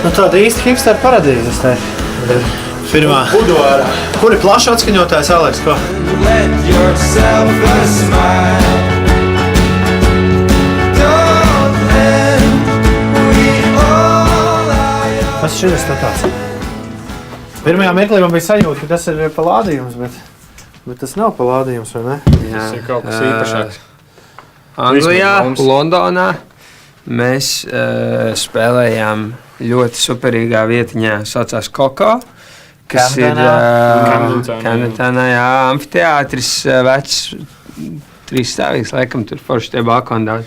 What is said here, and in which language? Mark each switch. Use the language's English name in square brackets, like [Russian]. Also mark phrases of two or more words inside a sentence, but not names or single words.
[Latvian] tāda īsta hipster paradīze. Pirmā. Buduārā. Kur ir plašs atskaņotājs, Aleks? Ko? [English] Let yourself a smile. Don't end. We all are. [Latvian] Kas šis ir tāds? Pirmajā mirklī man bija sajūta, ka tas ir palādījums, bet tas nav palādījums, vai ne? Jā. Tas ir kaut kas īpašāks. Anglijā, Londonā mēs spēlējām ļoti superīgā vietiņā, saucās Koko, kas Camdentonā, jā, amfiteātris, vecs, 3 stāvīgs, laikam tur forši tie balkoni daudz.